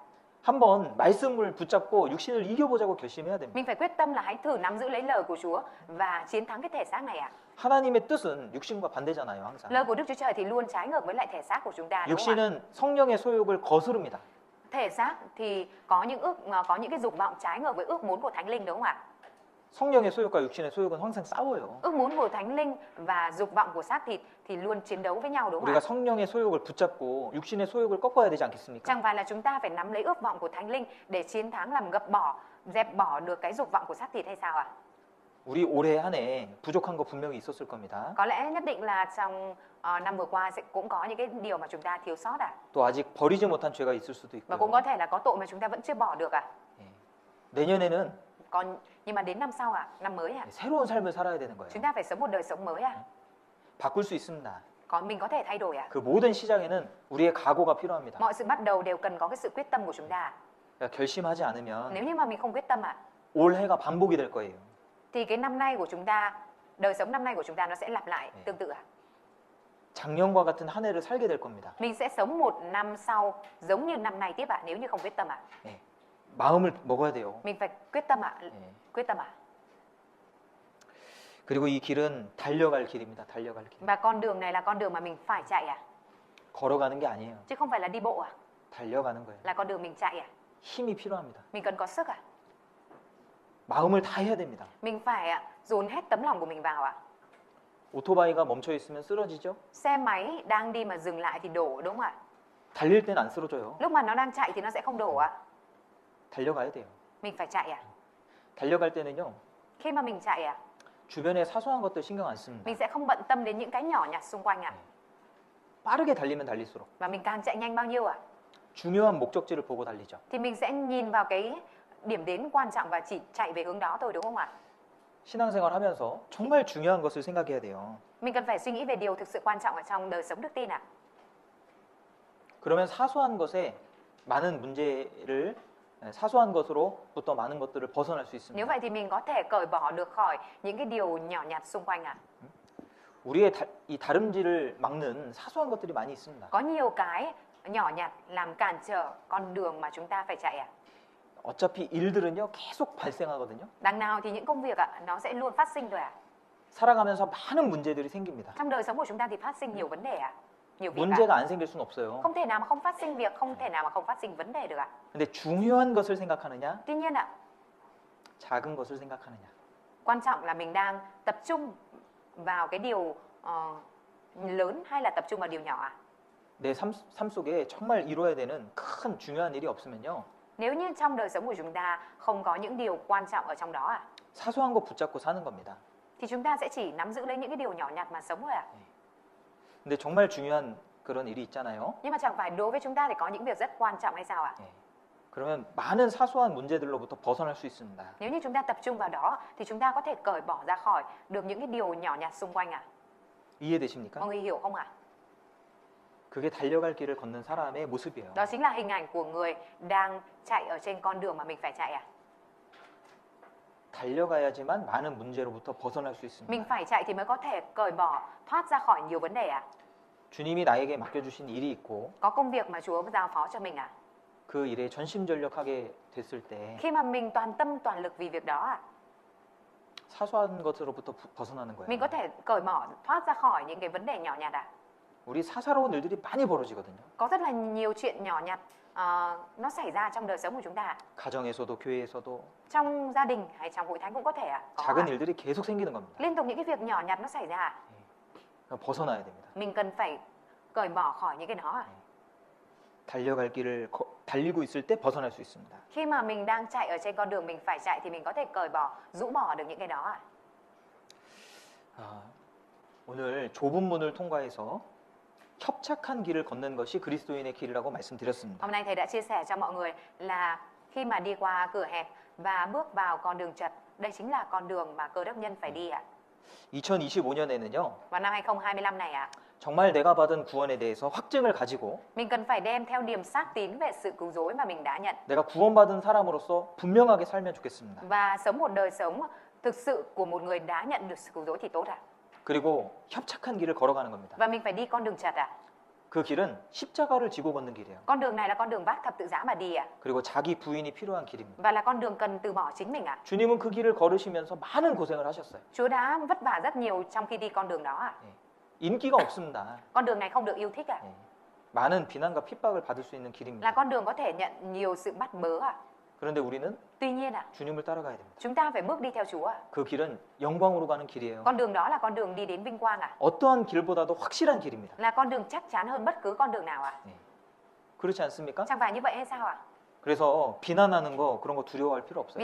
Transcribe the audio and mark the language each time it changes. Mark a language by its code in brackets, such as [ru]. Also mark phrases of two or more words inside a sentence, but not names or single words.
[ko] 한번 말씀을 붙잡고 육신을 이겨보자고 결심해야 됩니다. [vi] Mình phải quyết tâm là hãy thử nắm giữ lấy lời của Chúa và chiến thắng cái thể xác này ạ. [ko] 하나님의 뜻은 육신과 반대잖아요, 항상. [vi] Lời của Đức Chúa Trời thì luôn trái ngược với lại thể xác của chúng ta, đúng không ạ? [ko] 육신은 성령의 소욕을 거스릅니다. [vi] Thể xác thì có những cái dục vọng trái ngược với ước muốn của Thánh Linh, đúng không ạ? [ko] 성령의 소욕과 육신의 소욕은 항상 싸워요. [vi] Ước muốn của Thánh Linh và dục vọng của xác thịt thì luôn chiến đấu với nhau, đúng không [ko] 우리가 [vi] ạ? [ko] 성령의 소욕을 붙잡고 육신의 소욕을 꺾어야 되지 않겠습니까? [vi] Chẳng phải là chúng ta phải nắm lấy ước vọng của Thánh Linh để chiến thắng, làm dẹp bỏ được cái dục vọng của xác thịt hay sao ạ? [ko] 우리 올해 한 해 부족한 거 분명히 있었을 겁니다. [vi] Có lẽ nhất định là trong năm vừa qua cũng có những cái điều mà chúng ta thiếu sót à? [ko] 또 아직 버리지 못한 죄가 있을 수도 [vi] Và cũng [ko] 있고요. [vi] có thể là có tội mà chúng ta vẫn chưa bỏ được à? [ko] 예. 내년에는 [vi] Nhưng mà đến năm sau à, năm mới à, [ko] 새로운 삶을 살아야 되는 거예요. [vi] chúng ta phải sống một đời sống mới à? [ko] 바꿀 수 있습니다. [vi] Mình có thể thay đổi à? [ko] 그 모든 시작에는 우리의 각오가 필요합니다. [vi] Mọi sự bắt đầu đều cần có cái sự quyết tâm của chúng ta. [ko] 그러니까 결심하지 않으면 [vi] Nếu như mà mình không quyết tâm à, [ko] 올해가 반복이 될 거예요. [vi] thì cái năm nay của chúng ta, đời sống năm nay của chúng ta nó sẽ lặp lại tương tự à? [ko] 작년과 같은 한 해를 살게 될 겁니다. [vi] Mình sẽ sống một năm sau giống như năm nay tiếp à, nếu như không quyết tâm à? [ko] 예. 마음을 먹어야 돼요. [vi] Mình phải quyết tâm à? [ko] 예. [vi] Quyết tâm à? [ko] 그리고 이 길은 달려갈 길입니다. 달려갈 길. [vi] Và con đường này là con đường mà mình phải chạy à? [ko] 걸어가는 게 아니에요. [vi] Chứ không phải là đi bộ à? [ko] 달려가는 거예요. [vi] Là con đường mình chạy à? [ko] 힘이 필요합니다. [vi] Mình cần có sức à? [ko] 마음을 다해야 됩니다. [vi] Mình phải dồn hết tấm lòng của mình vào à? [ko] 오토바이가 멈춰 있으면 쓰러지죠? [vi] Xe máy đang đi mà dừng lại thì đổ, đúng không ạ? [ko] 달릴 땐 안 쓰러져요. [vi] Lúc mà nó đang chạy thì nó sẽ không đổ à? [ko] 달려가야 돼요. [vi] Mình phải chạy à? [ko] 달려갈 때는요. [vi] Khi mà mình chạy à, [ko] 주변의 사소한 것들 신경 안 씁니다. [vi] mình sẽ không bận tâm đến những cái nhỏ nhặt xung quanh à? [ko] 빠르게 달리면 달릴수록 [vi] Và mình càng chạy nhanh bao nhiêu à, [ko] 중요한 목적지를 보고 달리죠. [vi] thì mình sẽ nhìn vào cái điểm đến quan trọng và chỉ chạy về hướng đó thôi, đúng không ạ? [ko] 신앙생활 하면서 정말 중요한 것을 생각해야 돼요. [vi] Mình cần phải suy nghĩ về điều thực sự quan trọng ở trong đời sống đức tin ạ. [ko] 그러면 사소한 것에 많은 문제를 사소한 것으로부터 많은 것들을 벗어날 수 [vi] Nếu [ko] 있습니다. [vi] vậy thì mình có thể cởi bỏ được khỏi những cái điều nhỏ nhặt xung quanh ạ. [ko] 우리의 이 다름질을 막는 사소한 것들이 많이 있습니다. [vi] Có nhiều cái nhỏ nhặt làm cản trở con đường mà chúng ta phải chạy ạ. [ko] 어차피 일들은요 계속 발생하거든요. [vi] Đằng nào thì những công việc ạ, nó sẽ luôn phát sinh thôi ạ. [ko] 살아가면서 많은 문제들이 생깁니다. [vi] Trong đời sống của chúng ta thì phát sinh nhiều vấn đề ạ. Nhiều việc ạ. [ko] 문제가 안 생길 수는 없어요. [vi] Không thể nào mà không phát sinh việc, không thể nào mà không phát sinh vấn đề được ạ. [ko] 근데 중요한 것을 생각하느냐, [vi] Tuy nhiên ạ, [ko] 작은 것을 생각하느냐. [vi] quan trọng là mình đang tập trung vào cái điều lớn hay là tập trung vào điều nhỏ ạ. [ko] 내 삶 속에 정말 이루어야 되는 큰 중요한 일이 없으면요. [vi] Nếu như trong đời sống của chúng ta không có những điều quan trọng ở trong đó ạ, [ko] 사소한 거 붙잡고 사는 겁니다. [vi] thì chúng ta sẽ chỉ nắm giữ lấy những cái điều nhỏ nhặt mà sống thôi ạ. [ko] 근데 정말 중요한 그런 일이 있잖아요. [vi] Nhưng mà chẳng phải đối với chúng ta thì có những việc rất quan trọng hay sao ạ? [ko] 그러면 많은 사소한 문제들로부터 벗어날 수 있습니다. [vi] Nếu như chúng ta tập trung vào đó thì chúng ta có thể cởi bỏ ra khỏi được những cái điều nhỏ nhặt xung quanh ạ. [ko] 이해되십니까? [vi] Mọi người hiểu không ạ? [ko] 그게 달려갈 길을 걷는 사람의 모습이에요. [vi] Đó chính là hình ảnh của người đang chạy ở trên con đường mà mình phải chạy ạ. [ko] 달려가야지만 많은 문제로부터 벗어날 수 [vi] Mình [ko] 있습니다. [vi] phải chạy thì mới có thể cởi bỏ, thoát ra khỏi nhiều vấn đề ạ. [ko] 주님이 나에게 맡겨주신 일이 있고 [vi] Có công việc mà Chúa giao phó cho mình ạ. [ko] 그 일에 전심전력하게 됐을 때 [vi] Khi mà mình toàn tâm toàn lực vì việc đó ạ, [ko] 사소한 것으로부터 벗어나는 [vi] mình [ko] 거예요. [vi] có thể cởi bỏ, thoát ra khỏi những cái vấn đề nhỏ nhặt ạ. [ko] 우리 사사로운 일들이 많이 벌어지거든요. [vi] Có rất là nhiều chuyện nhỏ nhặt nó xảy ra trong đời sống của chúng ta. [ko] 가정에서도 교회에서도 [vi] Trong gia đình hay trong hội thánh cũng có thể ạ. Có [ko] 작은 [vi] ạ. [ko] 일들이 계속 생기는 겁니다. [vi] Liên tục những cái việc nhỏ nhặt nó xảy ra. [ko] 벗어나야 됩니다. [vi] Mình cần phải cởi bỏ khỏi những cái đó ạ. [ko] 달려갈 길을 달리고 있을 때 벗어날 수 있습니다. [vi] Khi mà mình đang chạy ở trên con đường mình phải chạy thì mình có thể cởi bỏ, rũ bỏ được những cái đó ạ. [ko] 오늘 좁은 문을 통과해서 협착한 길을 걷는 것이 그리스도인의 길이라고 말씀드렸습니다. [vi] Hôm nay thầy đã chia sẻ cho mọi người là khi mà đi qua cửa hẹp và bước vào con đường chật, đây chính là con đường mà Cơ Đốc nhân phải đi ạ. [ko] 2025년에는요. [vi] Vào năm 2025 này ạ, [ko] 정말 내가 받은 구원에 대해서 확증을 가지고 [vi] mình cần phải đem theo niềm xác tín về sự cứu rỗi mà mình đã nhận [ko] 내가 구원받은 사람으로서 분명하게 살면 좋겠습니다. [vi] và sống một đời sống thực sự của một người đã nhận được sự cứu rỗi thì tốt ạ. [ko] 그리고 협착한 길을 걸어가는 겁니다. [vi] Và mình phải đi con đường chật ạ. [ko] 그 길은 십자가를 지고 걷는 길이에요. [vi] Con đường này là con đường vác thập tự giá mà đi ạ. [ko] 그리고 자기 부인이 필요한 길입니다. [vi] Và là con đường cần từ bỏ chính mình ạ. [ko] 주님은 그 길을 걸으시면서 많은 고생을 하셨어요. [vi] Chúa đã vất vả rất nhiều trong khi đi con đường đó ạ. [ko] 인기가 없습니다. [vi] Con đường này không được yêu thích ạ. [ko] 많은 비난과 핍박을 받을 수 있는 [vi] Là [ko] 길입니다. [vi] con đường có thể nhận nhiều sự bắt bớ ạ. [ko] 그런데 우리는 [vi] Tuy nhiên ạ, [ko] 주님을 따라가야 됩니다. [vi] chúng ta phải bước đi theo Chúa ạ. [ko] 그 길은 영광으로 가는 길이에요. [vi] Con đường đó là con đường đi đến vinh quang ạ. [ko] 어떠한 길보다도 확실한 길입니다. [vi] Là con đường chắc chắn hơn bất cứ con đường nào ạ. [ko] 그렇지 않습니까? [vi] Chẳng phải như vậy hay sao ạ? [ko] 그래서 비난하는 거 그런 거 두려워할 필요 없어요.